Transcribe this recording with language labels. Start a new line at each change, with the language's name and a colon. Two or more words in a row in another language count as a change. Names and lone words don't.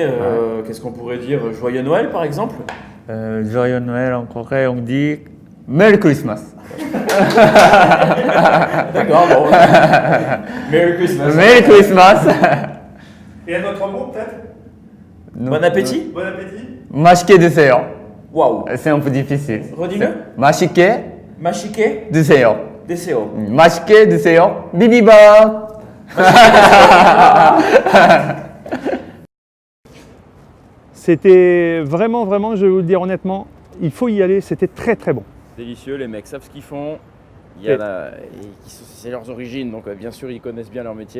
French: Qu'est-ce qu'on pourrait dire? Joyeux Noël, par exemple? Joyeux Noël en Corée, on dit
English: Merry Christmas.
French: D'accord, bon.
English: Merry Christmas. Merry Christmas.
French: Et un autre mot peut-être? Bon appétit. Bon appétit.
Korean: 맛있게 드세요.
French: Waouh. C'est un peu difficile. Redis-le.
Korean: 맛있게 Mashike 드세요. Deseo. 맛있게 드세요. 비비밥.
French: C'était vraiment, je vais vous le dire honnêtement, il faut y aller, c'était très bon. Délicieux, les mecs savent ce qu'ils font. Il y en a c'est leurs origines, donc bien sûr ils connaissent bien leur métier.